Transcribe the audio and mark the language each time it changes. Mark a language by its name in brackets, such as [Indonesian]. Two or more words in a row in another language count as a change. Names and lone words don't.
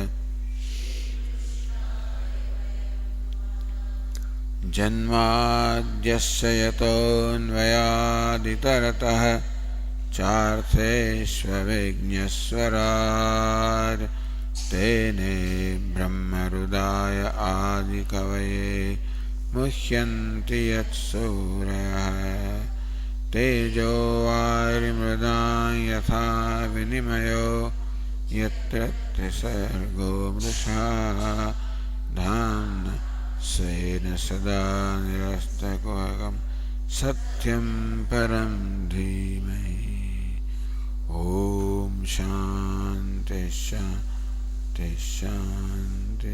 [Sanskrit] जन्माद्यस्य यतोन्वयादितरतः चार्थेष्वविघ्नस्वराट तेने ब्रह्महृदाय आदिकवये मुह्यन्ति यत्सूरयः. तेजो वारिमृदां यथा विनिमयो यत्र त्रिसर्गो मृषा धाम्ना स्वेन सदा निरस्तकुहकं सत्यं परं धीमहि. ओम शांति शांति शांति.